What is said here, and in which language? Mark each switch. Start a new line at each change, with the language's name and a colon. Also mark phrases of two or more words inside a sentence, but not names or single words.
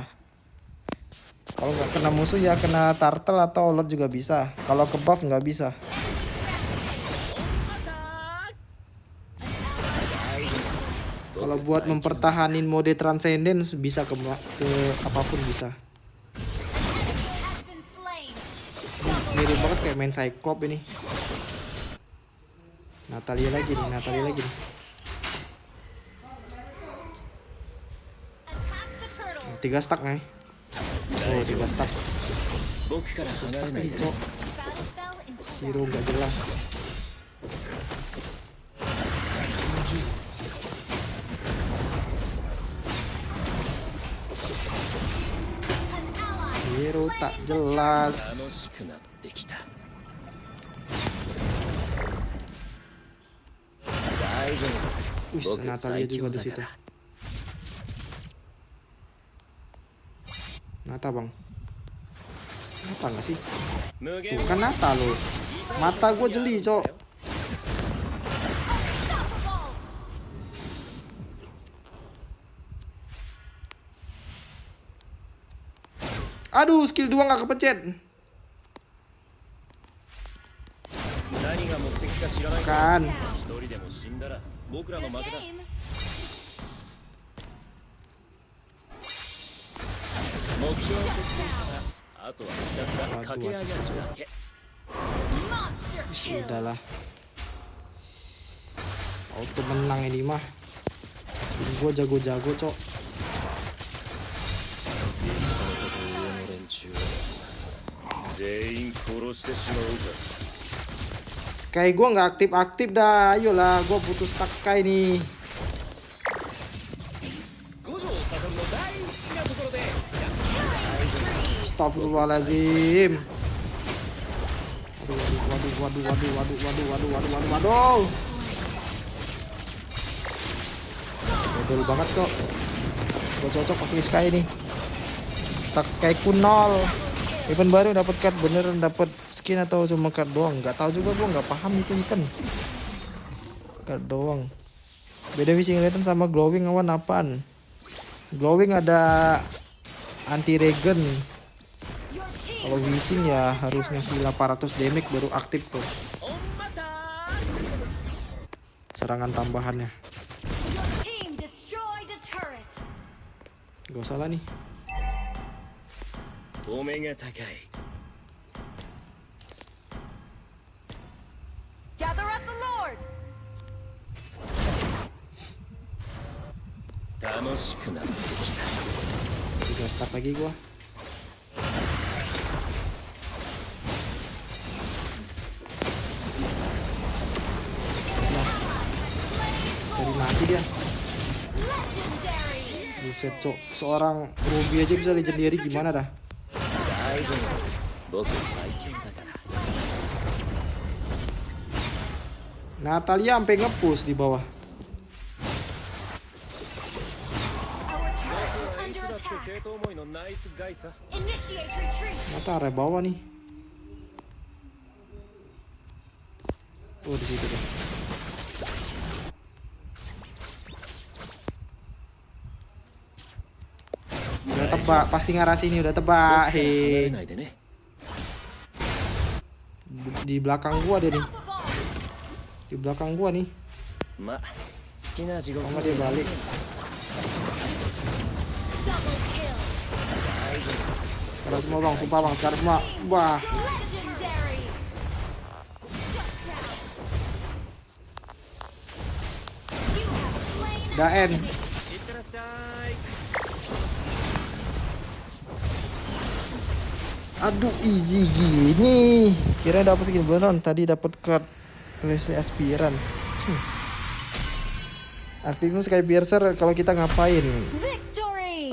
Indonesian: Kalau nggak kena musuh ya kena turtle atau lord juga bisa. Kalau ke buff nggak bisa. Kalau buat mempertahanin mode transcendence bisa ke apapun bisa.
English: has been slain.
Indonesian: Mirip banget kayak main Cyclops ini. Natalia lagi nih.
English: Attack the turtle.
Indonesian: 3 stack nih. Oh 3 stack.
Japanese: 僕から離れない Ih, で
Indonesian: cok.
English: Battle fell into
Indonesian: Hero nggak jelas.
English: an ally.
Indonesian: Hero tak jelas.
Japanese: 楽しくなってきた大丈夫 Wih, 僕
Indonesian: Natalia
Japanese: 最
Indonesian: juga
Japanese: 強
Indonesian: di
Japanese: だ
Indonesian: situ.
Japanese: から
Indonesian: Nata bang. Nata nggak sih?
Japanese: 無限
Indonesian: Tuh kan Nata lo. Mata gue jeli cok. Aduh skill 2 nggak kepencet.
Japanese: 何が目的か知らない
Indonesian: Kan.
Japanese: 一人でも死んだら僕らの
English: Good
Japanese: 負けだ
English: game.
Japanese: 目標を設定したらあとはひたすら駆け上がるだけ
English: Monster kill.
Indonesian: Udahlah. Auto menang ini mah. Gue jago-jago cok.
Japanese: 全員殺してしまうぞ。
Indonesian: Sky gua nggak aktif-aktif dah. Ayolah, gua butuh stack Sky nih.
Japanese: 五条悟の大好きなところで
Arabic: Astagfirullahaladzim.
Indonesian: Waduh. Betul banget kok. Gua cocok pakai Sky nih. Stack Sky ku 0. Event baru dapat card beneran dapat skin atau cuma card doang? Nggak tahu juga, gua nggak paham itu event. Card doang. Beda Wishing Lantern sama Glowing awan apaan? Glowing ada anti regen. Kalau Wishing ya harus ngasih 800 damage baru aktif tuh. Serangan tambahannya.
English: Team destroyed a turret.
Indonesian: Gak salah nih.
Japanese: お目が高い。
English: Gather at the Lord.
Japanese: 楽しくなってきた。
Indonesian: 3 stack lagi gua. Cari mati dia. Buset cok, seorang Ruby aja bisa legendary gimana dah?
Japanese: 大丈夫。僕最強だから。
Indonesian: Natalia sampai nge-push di bawah.
English: Our turret is under
Japanese: だって
English: attack.
Japanese: 正当思いのナイスガイさ。
English: Initiate retreat.
Indonesian: Mata area bawah nih. Oh di situ deh. Udah tebak, pasti ngarah sini udah tebak.
Japanese: 離れ Hei, ないでね。
Indonesian: di belakang gua dia nih. Di belakang gua nih.
Japanese: まあ、好きな地獄
Indonesian: Sama dia balik.
English: Double kill.
Indonesian: Sekarang semua bang, sumpah bang, sekarang semua. Wah,
English: Legendary. You have slain
Indonesian: udah end.
Japanese: いってらっしゃい。
Indonesian: Aduh, easy gini. Kira dapat segini beneran. Tadi dapat card Leslie Aspiran. Aktifin Sky Piercer kalau kita ngapain?
English: victory.